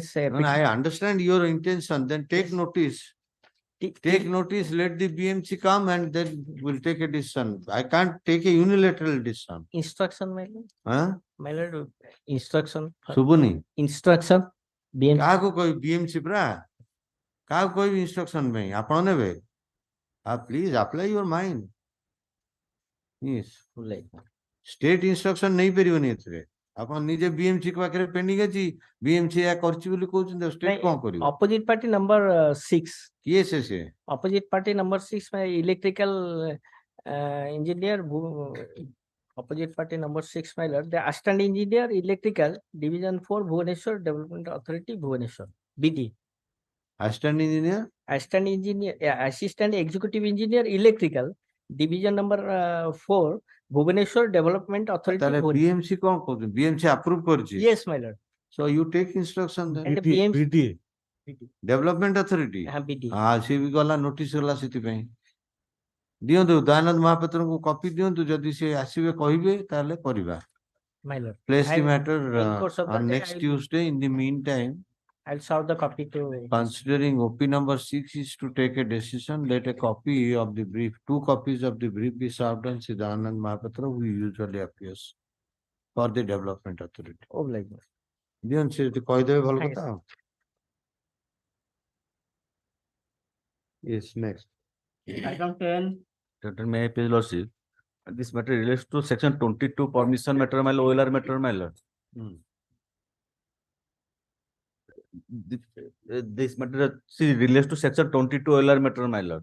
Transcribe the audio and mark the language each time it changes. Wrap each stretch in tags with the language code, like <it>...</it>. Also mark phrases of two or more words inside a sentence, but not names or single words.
<en>no, I understand your intention then take notice take notice let the BMC come and then we'll take a decision I can't take a unilateral decision Instruction, my lord. huh My lord, instruction.</en> <or>ଶୁଭୁନି</or> <en>Instruction. BMC.</en> <or>କାହାକୁ କହିବି BMC ପରା କାହାକୁ କହିବି ଇନଷ୍ଟ୍ରକ୍ସନ ପାଇଁ ଆପଣ ନେବେ</or> <en>please apply your mind yes state instruction</en> <or>ନେଇପାରିବନି ଏଥିରେ ଆପଣ ନିଜେ BMC ପାଖରେ ପେଣ୍ଡିଂ ଅଛି BMC ଏହା କରିଛି ବୋଲି କହୁଛନ୍ତି ଷ୍ଟେଟ କଣ କରିବ</or> <en>Opposite party number 6.</en> <or>କିଏ ସେ</or> <en>Opposite party number 6, my electrical engineer. Opposite party number 6, my lord. The assistant engineer electrical division 4 Bhubaneswar Development Authority Bhubaneswar BD. assistant engineer Assistant executive engineer electrical division number 4 Bhubaneswar Development Authority.</en> <or>ତାହେଲେ BMC କଣ କହୁଛନ୍ତି BMC approve କରିଛି</or> <en>Yes, my lord. so you take instruction then And the BMC. development authority BD.</en> <or>ସେ ବି ଗଲା ନୋଟିସ ଗଲା ସେଥିପାଇଁ ଦିଅନ୍ତୁ ଦୟାନନ୍ଦ ମହାପାତ୍ରଙ୍କୁ କପି ଦିଅନ୍ତୁ ଯଦି ସେ ଆସିବେ କହିବେ ତାହେଲେ କରିବା</or> <en>My lord. place the I- matter in course of the on day, next Tuesday in the meantime I'll serve the copy to. considering OP number 6 is to take a decision let a copy of the brief 2 copies of the brief be served on Sri Anand Mahapatra who usually appears for the development authority Oh, like that.</en> <or>ଦିଅନ୍ତୁ ସେ ଯଦି କହିଦେବେ ଭଲ</or> <en>Thanks. କଥା yes next Item 10. May I please lordship? This matter relates to section 22 permission matter, my lord, OLR matter, my lord. This matter relates to section 22 OLR matter, my lord.</en>